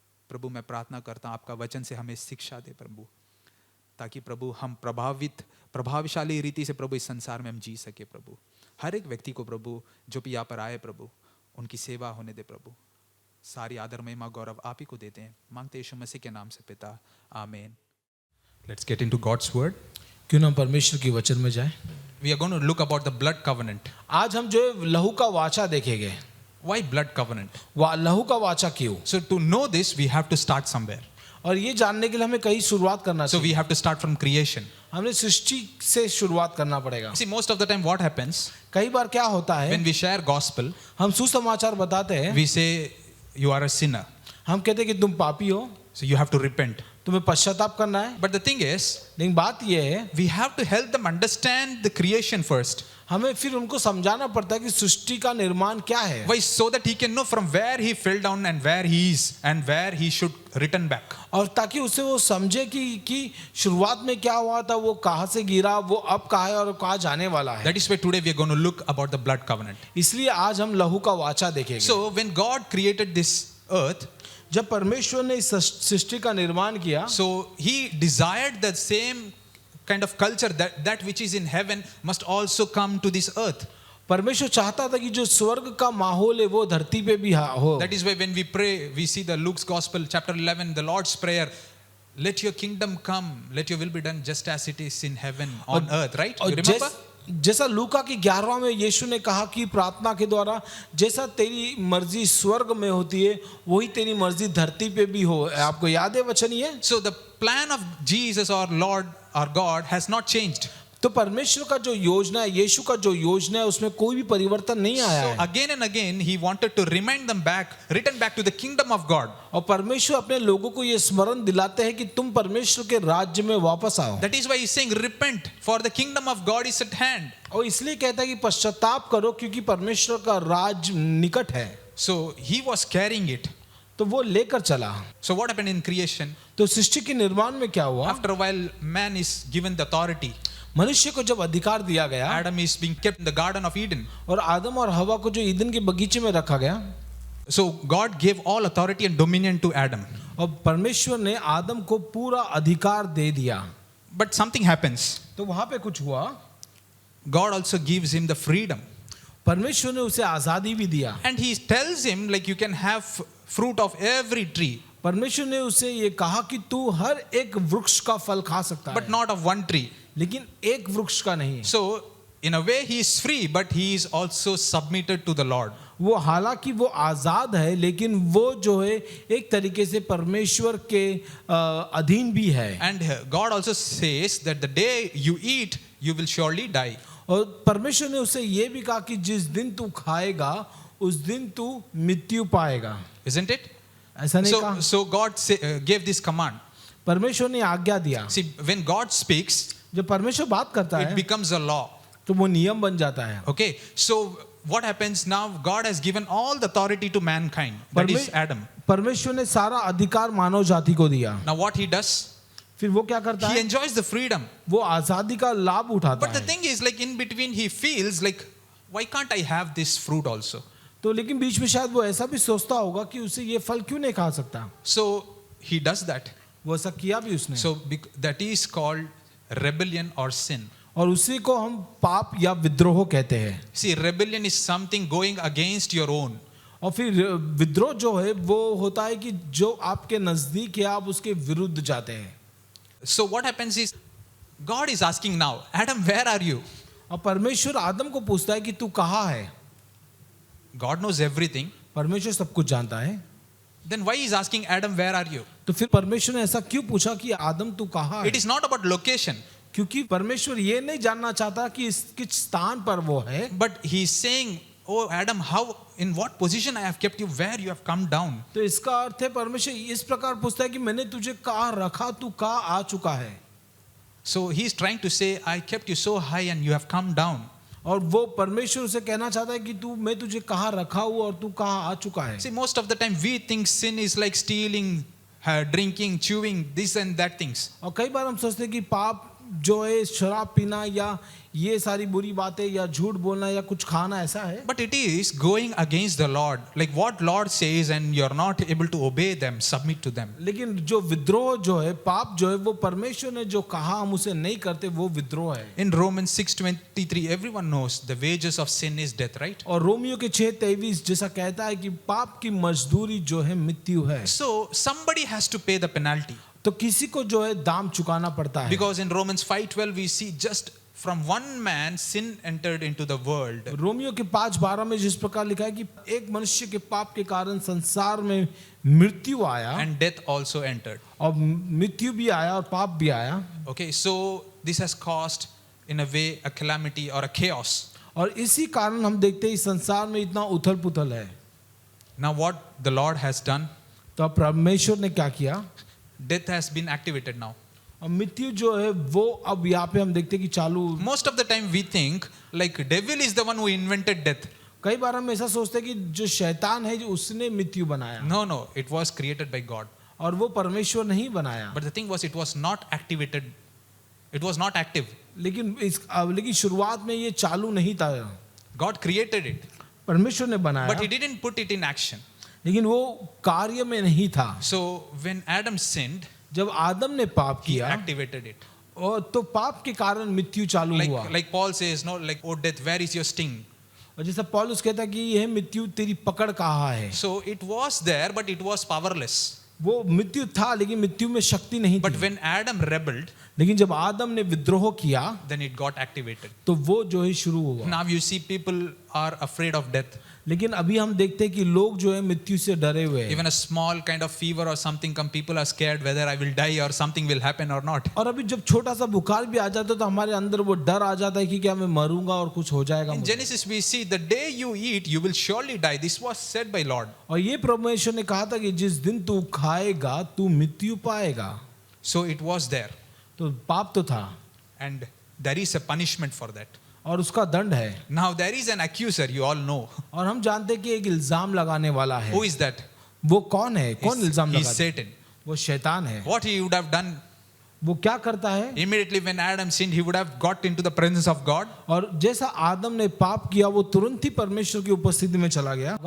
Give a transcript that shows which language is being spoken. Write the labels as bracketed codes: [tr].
[hi] प्रभु मैं प्रार्थना करता हूँ आपका वचन से हमें शिक्षा दे प्रभु, ताकि प्रभु हम प्रभावशाली रीति से प्रभु इस संसार में हम जी सके प्रभु। हर एक व्यक्ति को प्रभु जो भी यहाँ पर आए प्रभु, उनकी सेवा होने दे प्रभु। सारी आदर महिमा गौरव आप ही को देते हैं, मांगते यीशु मसीह के नाम से पिता, आमीन। [en] Let's get into God's word. [hi] क्यों ना परमेश्वर की वचन में जाए। [en] We are going to look about the blood covenant. [hi] आज हम जो है लहू का वाचा देखेंगे। [en] Why blood covenant? [hi] लहू का वाचा क्यों? [en] So to know this, we have to start somewhere. [hi] और ये जानने के लिए हमें कहीं शुरुआत करना [en] So we [hi] चाहिए। [en] have to start from creation. [hi] हमने सृष्टि से शुरुआत करना पड़ेगा। [en] See, most of the time what happens [hi] कई बार क्या होता है, [en] when we share gospel, [hi] हम सुसमाचार बताते हैं, [en] we say you are a sinner, [hi] हम कहते हैं कि तुम पापी हो, [en] so you have to repent. [hi] तुम्हें पश्चाताप करना है। [en] But the thing is, [hi] लेकिन बात ये है, [en] we have to help them understand the creation first. [hi] हमें फिर उनको समझाना पड़ता है कि सृष्टि का निर्माण क्या है। [en] Why? So that he can know from where he fell down and where he is and where he should return back. [hi] और ताकि उसे वो समझे कि शुरुआत में क्या हुआ था, वो कहाँ से गिरा, वो अब कहाँ है और कहाँ जाने वाला है। [en] That is why today we are going to look about the blood covenant. [hi] इसलिए आज हम लहू का वाचा देखेंगे। [en] So when God created this earth, [hi] जब परमेश्वर ने इस सृष्टि का निर्माण किया, [en] so he desired the same kind of culture that which is in heaven must also come to this earth. [hi] परमेश्वर चाहता था कि जो स्वर्ग का माहौल है वो धरती पे भी हो। [en] That is why when we pray, we see the Luke's Gospel chapter 11, the Lord's prayer, let your kingdom come, let your will be done just as it is in heaven on earth, right? You remember? [hi] जैसा लूका की 11वां में यीशु ने कहा कि प्रार्थना के द्वारा जैसा तेरी मर्जी स्वर्ग में होती है वही तेरी मर्जी धरती पे भी हो। आपको याद है वचन ये? [en] So the plan of Jesus our Lord our God has not changed. [hi] तो परमेश्वर का जो योजना है, यीशु का जो योजना है, उसमें कोई भी परिवर्तन नहीं आया [en] So [hi] है। [en] again and again he wanted to remind them back, return back to the kingdom of God. [hi] और परमेश्वर अपने लोगों को ये स्मरण दिलाते हैं कि तुम परमेश्वर के राज्य में वापस आओ। [en] That is why he's saying repent, for the kingdom of God is at hand. [hi] और इसलिए कहता है कि पश्चाताप करो क्योंकि परमेश्वर का राज निकट है। [en] So he was carrying it. [hi] तो वो लेकर चला। [en] So what happened in creation? [hi] तो सृष्टि के निर्माण में क्या हुआ? [en] After a while man is given the authority. [hi] मनुष्य को जब अधिकार दिया गया, [en] Adam is being kept in the garden of Eden. [hi] और आदम और हवा को जो ईदन के बगीचे में रखा गया, [en] So God gave all authority and dominion to Adam. [hi] और परमेश्वर ने आदम को पूरा अधिकार दे दिया। [en] But something happens. [hi] तो वहां पे कुछ हुआ, [en] God also gives him the freedom. [hi] परमेश्वर ने उसे आजादी भी दिया। [en] And he tells him like you can have fruit of every tree. [hi] परमेश्वर ने उसे ये कहा कि तू हर एक वृक्ष का फल खा सकता [en] But [hi] है, [en] not of one tree. [hi] लेकिन एक वृक्ष का नहीं। [en] So in a way he is free, but he is also submitted to the Lord. [hi] वो हालांकि वो आजाद है, लेकिन वो जो है एक तरीके से परमेश्वर के अधीन भी है। [en] And God also says that the day you eat, you will surely die. [hi] और परमेश्वर ने उसे ये भी कहा कि जिस दिन तू खाएगा उस दिन तू मृत्यु पाएगा। [en] Isn't it? [hi] ऐसा नहीं कहा? [en] So God gave this command. [hi] परमेश्वर ने आज्ञा दिया। [en] See, when God speaks, [hi] जब परमेश्वर बात करता [en] it [hi] है [en] becomes a law. [hi] तो वो नियम बन जाता है. [en] Okay, so what happens now? God has given all the authority to mankind, that is Adam. [hi] परमेश्वर ने सारा अधिकार मानव जाति को दिया. [en] Now what he does? [hi] फिर वो क्या करता [en] He [hi] है? [en] enjoys the freedom. [hi] वो आजादी का लाभ उठाता [en] But the [hi] है. [en] thing is, like in between, he feels like, why can't I have this fruit also? [hi] तो लेकिन बीच में शायद वो ऐसा भी सोचता होगा कि उसे ये फल क्यों नहीं खा सकता. [en] So he does that. [hi] वो ऐसा किया भी उसने. [en] So that is called rebellion or sin. [hi] और उसी को हम पाप या विद्रोह कहते हैं. [en] See, rebellion is something going against your own. [hi] और फिर विद्रोह जो है वो होता है कि जो आपके नजदीक है आप उसके विरुद्ध जाते हैं. [en] So what happens is, God is asking now, Adam, where are you? [hi] और परमेश्वर आदम को पूछता है कि तू कहाँ है. [en] God knows everything. [hi] परमेश्वर सब कुछ जानता है. [en] Then why is asking Adam, where are you? [hi] तो फिर परमेश्वर ने ऐसा क्यों पूछा कि आदम तू कहाँ है. [en] It is not about location, [hi] क्योंकि परमेश्वर ये नहीं जानना चाहता कि इस किस स्थान पर वो है. [en] but he is saying, oh Adam, how, in what position I have kept you, where you have come down. [hi] तो इसका अर्थ है परमेश्वर इस प्रकार पूछता है कि मैंने तुझे कहाँ रखा, तू कहाँ आ चुका है. [en] So he is trying to say, I kept you so high and you have come down. [hi] और वो परमेश्वर उसे कहना चाहता है कि तू मैं तुझे कहाँ रखा हूँ और तू कहाँ आ चुका है. [en] See, most of the time we think sin is like stealing, drinking, chewing, this and that things. [hi] और कई बार हम सोचते हैं कि पाप जो है शराब पीना या ये सारी बुरी बातें या झूठ बोलना या कुछ खाना ऐसा है. [en] But it is going against the Lord. Like what Lord says and you're not able to obey them, submit to them. [hi] लेकिन जो विद्रोह जो है पाप जो है वो परमेश्वर ने जो कहा हम उसे नहीं करते वो विद्रोह है. [en] In Romans 6:23, everyone knows the wages of sin is death, right? [hi] और रोमियो के 6:23 जैसा कहता है कि पाप की मजदूरी जो है मृत्यु है. [en] So somebody has to pay the penalty. [hi] तो किसी को जो है दाम चुकाना पड़ता है. [en] Because in Romans 5:12 we see just from one man sin entered into the world. [hi] Romeo के 5:12 में जिस प्रकार लिखा है कि एक मनुष्य के पाप के कारण संसार में मृत्यु आया [en] And death also entered. [hi] और मृत्यु भी आया और पाप भी आया. [en] Okay, so this has caused in a way a calamity or a chaos. [hi] और इसी कारण हम देखते हैं इस संसार में इतना उथल पुथल है. [en] Now what the Lord has done, [hi] तो अब परमेश्वर ने क्या किया. [en] death has been activated now. [hi] और मृत्यु जो है वो अब यहाँ पे हम देखते हैं कि चालू. [en] Most of the time we think like devil is the one who invented death. [hi] कई बार हम ऐसा सोचते हैं कि जो शैतान है जो उसने मृत्यु बनाया. [en] No, it was created by God. [hi] और वो परमेश्वर नहीं बनाया. [en] But the thing was, it was not activated. It was not active. [hi] लेकिन शुरुआत में ये चालू नहीं था. [en] God created it, [hi] परमेश्वर ने बनाया [en] but He didn't put it in action. [hi] लेकिन वो कार्य में नहीं था. [en] So when Adam sinned, [hi] जब आदम ने पाप [en] he [hi] किया [en] activated it. [hi] और तो पाप के कारण मृत्यु चालू हुआ. [en] Like Paul says, no, like, oh death, where is your sting? [hi] और जैसा पौलुस कहता है कि यह मृत्यु तेरी पकड़ कहाँ है. [en] So it was there, but it was powerless. [hi] वो मृत्यु था लेकिन मृत्यु में शक्ति नहीं [en] But [hi] थी. [en] when Adam rebelled, [hi] लेकिन जब आदम ने विद्रोह किया [en] then it got activated. [hi] तो वो जो है शुरू हुआ. [en] Now you see people are afraid of death. [hi] लेकिन अभी हम देखते हैं कि लोग जो है मृत्यु से डरे हुए हैं. [en] Even a small kind of fever or something come, people are scared whether I will die or something will happen or not. [hi] और अभी जब छोटा सा बुखार भी आ जाता है तो हमारे अंदर वो डर आ जाता है कि क्या मैं मरूंगा और कुछ हो जाएगा [en] In [hi] मुझे. [en] Genesis we see the day you eat, you will surely die. This was said by Lord. [hi] और ये परमेश्वर ने कहा था कि जिस दिन तू खाएगा तू मृत्यु पाएगा. [en] So it was there. [hi] तो पाप तो था [en] And there is a punishment for that. [hi] और उसका दंड है. [en] Now there is an accuser, you all know. [hi] और हम जानते हैं कि एक इल्जाम लगाने वाला है. [en] Who is that? [hi] वो कौन है? कौन इल्जाम [en] He's [hi] लगाता है? [en] Satan. [hi] वो शैतान है. [en] What he would have done, [hi] वो क्या करता है? [en] immediately when Adam sinned, he would have got into the presence of God. [hi] और जैसा आदम ने पाप किया वो तुरंत ही परमेश्वर की उपस्थिति में चला गया.